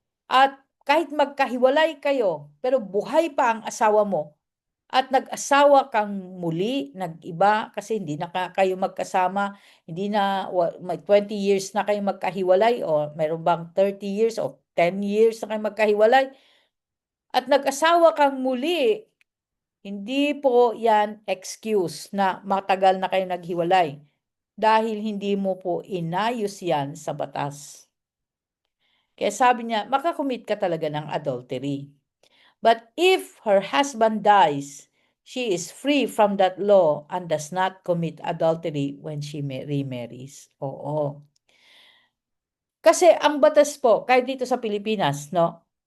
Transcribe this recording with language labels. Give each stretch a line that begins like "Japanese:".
Filipino: At kahit magkahiwalay kayo, pero buhay pa ang asawa mo, at nag-asawa kang muli, nag-iba, kasi hindi na kayo magkasama, hindi na, may 20 years na kayo magkahiwalay, o meron bang 30 years o 10 years na kayo magkahiwalay, at nag-asawa kang muli, hindi po yan excuse na matagal na kayo naghiwalay, dahil hindi mo po inayos yan sa batas. Kaya sabi niya, makakommit ka talaga ng adultery.
English: But if her husband dies, she is free from that law and does not commit adultery when she remarries.
Filipino: Oo. Kasi ang batas po, kahit dito sa Pilipinas, no?